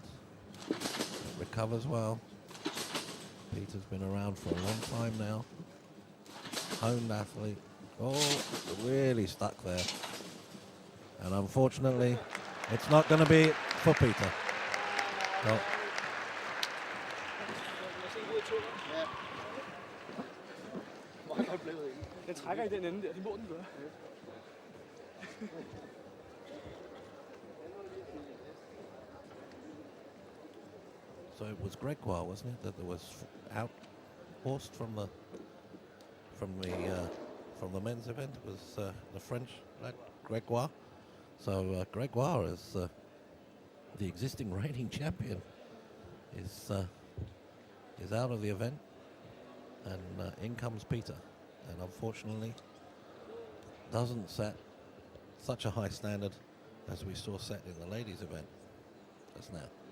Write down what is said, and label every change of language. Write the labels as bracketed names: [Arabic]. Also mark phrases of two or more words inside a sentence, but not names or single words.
[English] But recovers well. Peter's been around for a long time now. Honed athlete. Oh, really stuck there. And unfortunately, it's not going to be for Peter. Well, [Danish] Den trækker i den ende der, det må den gøre. [English] so it was Gregoire, wasn't it, that there was out Horst from the men's event? It was the French lad, Gregoire. So Gregoire is the existing reigning champion is out of the event, and in comes Peter, and unfortunately doesn't set such a high standard as we saw set in the ladies event just now.